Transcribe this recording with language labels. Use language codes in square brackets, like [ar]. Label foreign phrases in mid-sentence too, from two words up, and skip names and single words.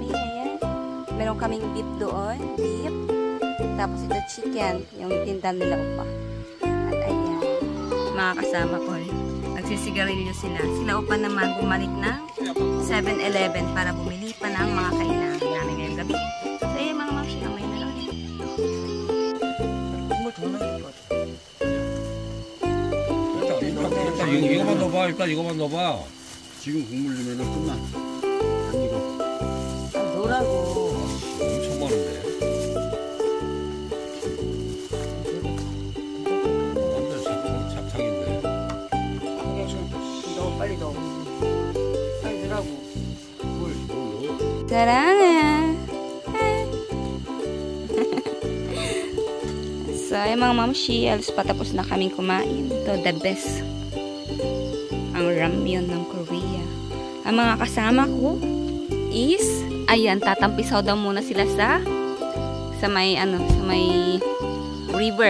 [tl] Ayan. Meron kaming beef doon. Beef. Tapos ito chicken. Yung tinda nila Opa. At ayan. Mga kasama ko. Nagsisigarilyo sila. Sila Opa naman bumalik ng 7-Eleven para bumili pa ng mga kailangan namin ngayong gabi. So, ayan mga mamshi. Amay na lang. [ko] 이거만 넣어봐. 일단 이거만 넣어봐. 지금 국물 넣으면 끝나. 이거. 넣으라고. 엄청 많은데. 완전 잡창인데. 넣어, 빨리 넣어. 빨리 넣으라고. 뭘 넣어? Sarangan! [tl] So, ay mga mamshi, alos patapos na kaming kumain. Ito, [en] the best. [tl] Ang ramyun ng Korea. Ang mga kasama ko is, ayan, tatampisaw daw muna sila sa may, sa may river.